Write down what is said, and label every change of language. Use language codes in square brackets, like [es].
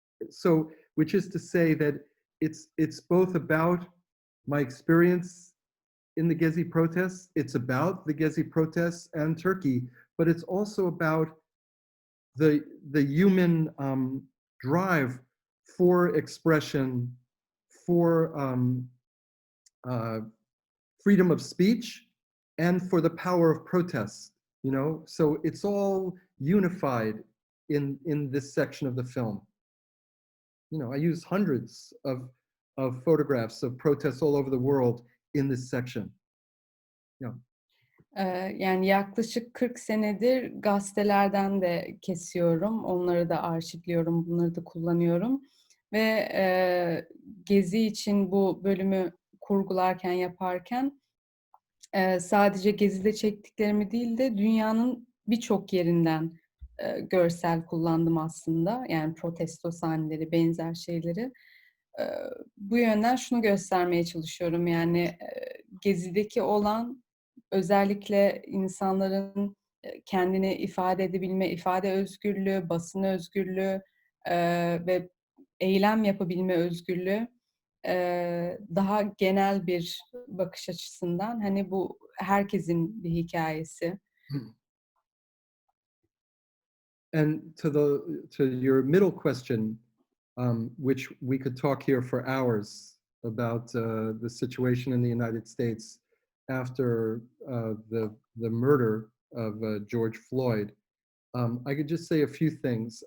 [en] So, which is to say that it's both about my experience in the Gezi protests, it's about the Gezi protests and Turkey, but it's also about the human drive for expression, for freedom of speech, and for the power of protest. You know, so it's all unified in this section of the film. You know, I use hundreds of photographs of protests all over the world in this section. Yeah. [tr] Yani yaklaşık 40 senedir gazetelerden de kesiyorum. Onları da arşivliyorum, bunları da kullanıyorum. Ve Gezi için bu bölümü kurgularken, yaparken sadece Gezi'de çektiklerimi değil de dünyanın birçok yerinden görsel kullandım aslında. Yani protesto sahneleri, benzer şeyleri. Bu yönden şunu göstermeye çalışıyorum. Yani Gezi'deki olan özellikle insanların kendini ifade edebilme, ifade özgürlüğü, basın özgürlüğü ve eylem yapabilme özgürlüğü daha genel bir bakış açısından hani bu herkesin bir hikayesi. [en] And to your middle question, which we could talk here for hours about the situation in the United States after the murder of George Floyd, I could just say a few things.